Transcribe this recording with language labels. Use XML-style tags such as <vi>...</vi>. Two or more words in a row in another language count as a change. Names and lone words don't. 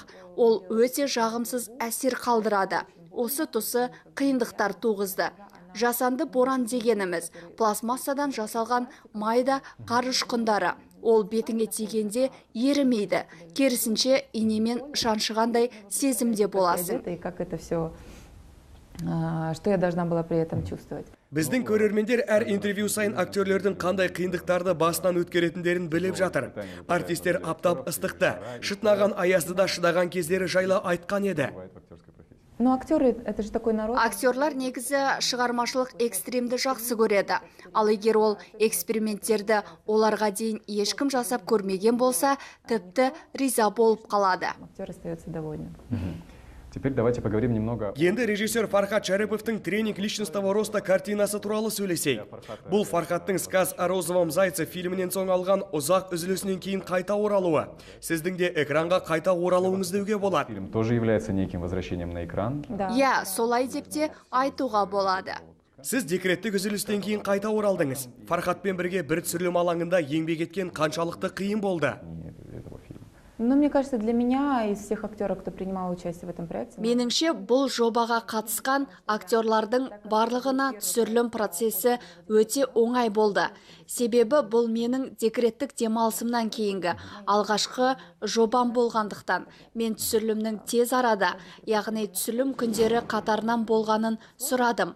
<kk>Ол өте жағымсыз әсер қалдырады. Осы тұсы қиындықтар туғызды. Жасанды боран дегеніміз пластмассадан жасалған майда қар ұшқындары. Ол бетіңе тигенде ерімейді. Керісінше инемен шаншығандай сезімде боласың.</kk> <ru>И как это все, что я должна была при этом чувствовать.</ru> <kk>Біздің көрермендер әр интервью сайын актерлердің қандай қиындықтарды басынан өткеретіндерін біліп жатыр. Артистер аптап ыстықты, шытнаған аязды да шыдаған кездері жайлы айтқан еді.</kk> <ru>Ну, актеры, это же такой народ.</ru> <kk>Актерлар негізі шығармашылық экстримді жақсы көреді. Ал егер ол эксперименттерді оларға дейін ешкім жасап көрмеген болса, тіпті риза болып қалады.</kk> <ru>Актер остается довольным. Теперь давайте поговорим немного...</ru> <kk>Енді режиссер Фархат Шариповтың «Тренинг личностного роста» картинасы туралы сөйлесейік. Бұл Фархаттың «Сказ о розовом зайце» фильмінен соң алған ұзақ үзілісінен кейін қайта оралуы. Сіздің де экранға қайта оралуыңыз деуге болады.</kk> <ru>Фильм тоже является неким возвращением на экран. Я,</ru> <kk>солай деп те айтуға болады. Сіз декреттік үзілістен кейін қайта оралдыңыз. Фархатпен бірге бір түсірілім алаңында еңбек еткен қаншалықты қиын болды?</kk> <ru>Ну, мне кажется, для меня, из всех актеров, кто принимал участие в этом проекте...</ru> <kk>Меніңше, бұл жобаға қатысқан актерлардың барлығына түсірілім процесі өте оңай болды. Себебі бұл менің декреттік демалысымнан кейінгі алғашқы жобам болғандықтан. Мен түсірілімнің тез арада, яғни түсірілім күндері қатарынан болғанын сұрадым.</kk>